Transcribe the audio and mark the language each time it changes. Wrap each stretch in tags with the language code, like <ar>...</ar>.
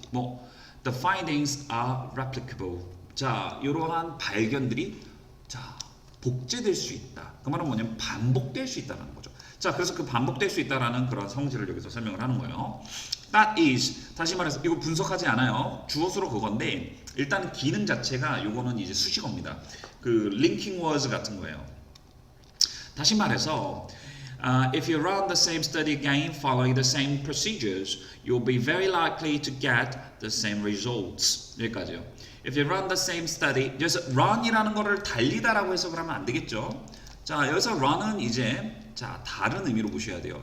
<ko>뭐</ko> <en>the findings are replicable</en> <ko>자 이러한 발견들이 자 복제될 수 있다. 그 말은 뭐냐면 반복될 수 있다는 거죠. 자, 그래서 그 반복될 수 있다라는 그런 성질을 여기서 설명을 하는 거예요. That is 다시 말해서 이거 분석하지 않아요. 주어수로 그건데 일단 기능 자체가 요거는 이제 수식어입니다. 그 linking words 같은 거예요. 다시 말해서</ko> <en>if you run the same study again following the same procedures, you'll be very likely to get the same results.</en> <ko>여기까지요.</ko> <en>If you run the same study,</en> <ko>그래서 run이라는 거를 달리다라고 해석을 하면 안 되겠죠. 자, 여기서 run은 이제 자 다른 의미로 보셔야 돼요.</ko>